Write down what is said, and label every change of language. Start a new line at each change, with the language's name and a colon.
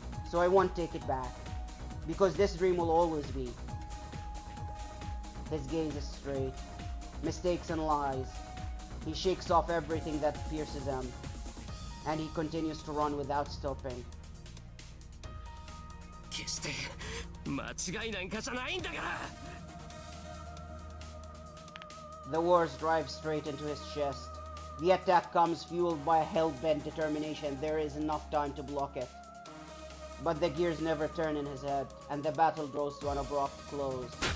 English: So I won't take it back. Because this dream will always be. His gaze is straight. Mistakes and lies. He shakes off everything that pierces him. And he continues to run without stopping.
Japanese: 決して間違いなんかじゃないんだから
English: The words drive straight into his chest. The attack comes fueled by a hell-bent determination. There is enough time to block it. But the gears never turn in his head, and the battle draws to an abrupt close.